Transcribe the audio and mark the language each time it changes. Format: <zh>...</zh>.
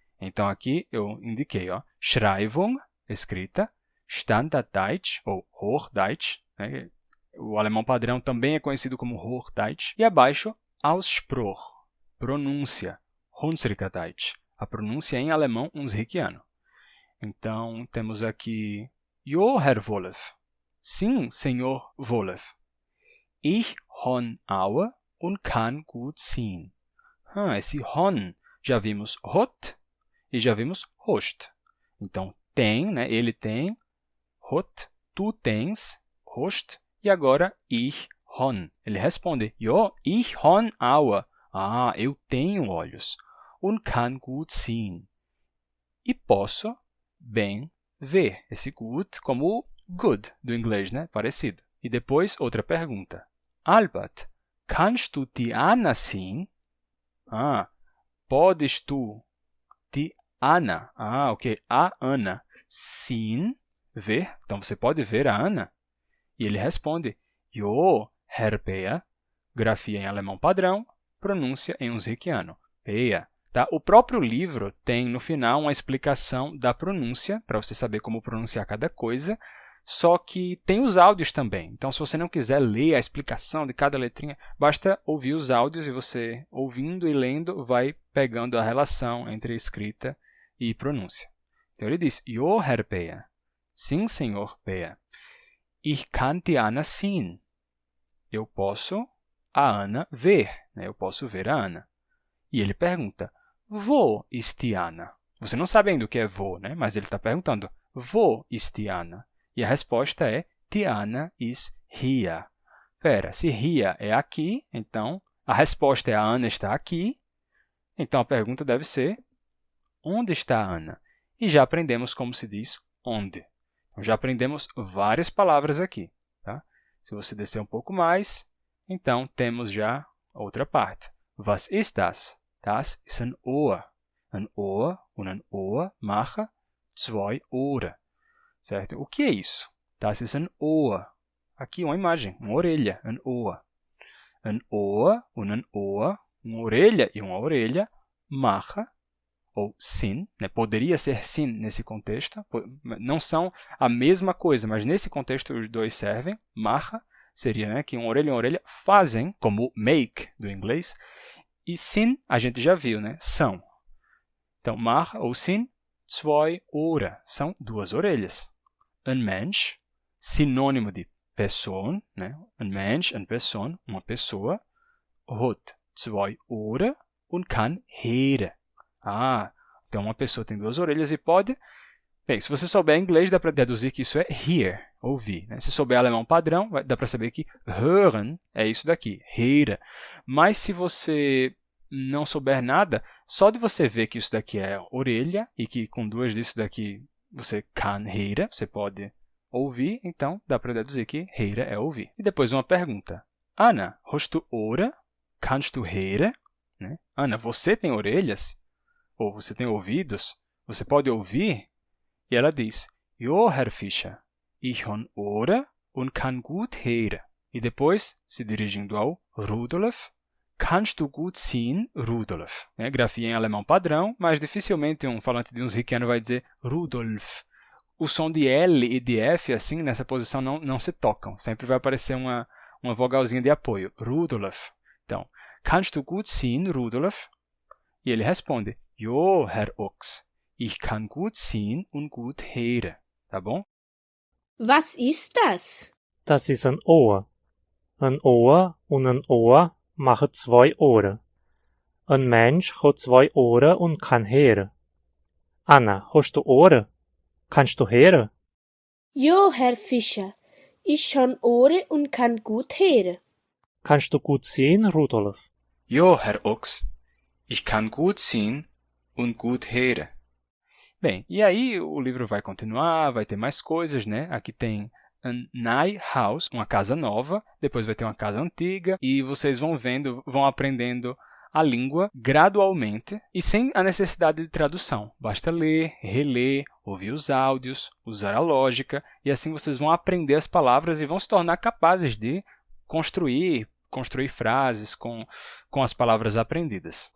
<pt>Então aqui eu indiquei, Schreibung, escrita, Standarddeutsch ou Hochdeutsch, né? O alemão padrão também é conhecido como Hochdeutsch, e abaixo Ausspruch, pronúncia, Hunsrückerdeutsch, a pronúncia em alemão unzikiano. Então temos aqui Jo, Herr Wolff. Sim, senhor Wolff.</pt> <de>Ich han Aue und kann gut sehen.</de> <pt>Esse han já vimos hat e já vimos hast. Então, tem, né? Ele tem, hat, tu tens, hast, e agora ich han. Ele responde,</pt> <de>Jo, ich han Aue.</de> <pt>Eu tenho olhos.</pt> <de>Und kann gut sehen.</de> <pt>E posso bem, ver. Esse gut como o good do inglês, né? Parecido. E depois, outra pergunta.</pt> <de>Albert, kannst du die Anna sehen?</de> <pt>Podes tu die Anna? Ok. A Ana. Sehen, ver. Então, você pode ver a Ana? E ele responde, Jo, Herr Peer. Grafia em alemão padrão, pronúncia em unzikiano. Peer. Tá? O próprio livro tem, no final, uma explicação da pronúncia, para você saber como pronunciar cada coisa, só que tem os áudios também. Então, se você não quiser ler a explicação de cada letrinha, basta ouvir os áudios e você, ouvindo e lendo, vai pegando a relação entre escrita e pronúncia. Então, ele diz, Jo, Herr Peer. Sim, senhor Peer.</pt> <de>Ich kann die Anna sehen.</de> <pt>Eu posso a Ana ver. Né? Eu posso ver a Ana. E ele pergunta,</pt> <de>Wo ist die Anna?</de> <pt>Você não sabe ainda o que é wo, né? Mas ele está perguntando,</pt> <de>Wo ist die Anna?</de> <pt>E a resposta é,</pt> <de>die Anna ist hier.</de> <pt>Pera, se hier é aqui, então a resposta é a Ana está aqui. Então a pergunta deve ser, onde está a Ana? E já aprendemos como se diz onde. Então, já aprendemos várias palavras aqui. Tá? Se você descer um pouco mais, então temos já outra parte.</pt> <de>Was ist das? Das ist ein Ohr. Ein Ohr und ein Ohr machen zwei Ohren.</de> <pt>Certo? O que é isso?</pt> <de>Das ist ein Ohr.</de> <pt>Aqui uma imagem, uma orelha, ein Ohr.</pt> <de>Ein Ohr und ein Ohr,</de> <pt>uma orelha e uma orelha, machen, ou sind, né? Poderia ser sind nesse contexto, não são a mesma coisa, mas nesse contexto os dois servem. Machen seria, né, que uma orelha fazem, como make do inglês, e sind a gente já viu, né? São. Então, machen ou sind, zwei Ohren, são duas orelhas. Ein Mensch, sinônimo de Person, né?</pt> <de>Ein Mensch, eine Person,</de> <pt>uma pessoa,</pt> <de>hat zwei Ohren und kann hören.</de> <pt>Então uma pessoa tem duas orelhas e pode... Bem, se você souber inglês, dá para deduzir que isso é hear, ouvir. Né? Se souber alemão padrão, dá para saber que hören é isso daqui, hören. Mas se você não souber nada, só de você ver que isso daqui é orelha e que com duas disso daqui você kann hören, você pode ouvir, então dá para deduzir que hören é ouvir. E depois uma pergunta.</pt> <de>Anna, hast du Ohren? Kannst du hören? Né?</de> <pt>Ana, você tem orelhas? Ou você tem ouvidos? Você pode ouvir? E ela diz,</pt> <de>Jo, Herr Fischer, ich habe Ohren und kann gut hören.</de> <pt>E depois, se dirigindo ao Rudolf,</pt> <de>kannst du gut sehen,</de> <pt>Rudolf? Né? Grafia em alemão padrão, mas dificilmente um falante de unzikiano vai dizer Rudolf. O som de L e de F, assim, nessa posição, não se tocam. Sempre vai aparecer uma vogalzinha de apoio.</pt> <de>Rudolf. Então, kannst du gut sehen, Rudolf?</de> <pt>E ele responde,</pt> <de>Jo, Herr Ochs, ich kann gut sehen und gut hören.</de> <pt>Tá bom?</pt> <de>Was ist das? Das ist ein Ohr. Ein Ohr und ein Ohr machen zwei Ohren. Ein Mensch hat zwei Ohren und kann hören. Anna, hast du Ohren? Kannst du hören? Jo, Herr Fischer, ich habe Ohren und kann gut hören. Kannst du gut sehen, Rudolf? Jo, Herr Ochs, ich kann gut sehen und gut hören.</de> <pt>Bem, e aí o livro vai continuar, vai ter mais coisas, né? Aqui tem ein neue Haus, uma casa nova, depois vai ter uma casa antiga, e vocês vão vendo, vão aprendendo a língua gradualmente e sem a necessidade de tradução. Basta ler, reler, ouvir os áudios, usar a lógica, e assim vocês vão aprender as palavras e vão se tornar capazes de construir frases com as palavras aprendidas.</pt>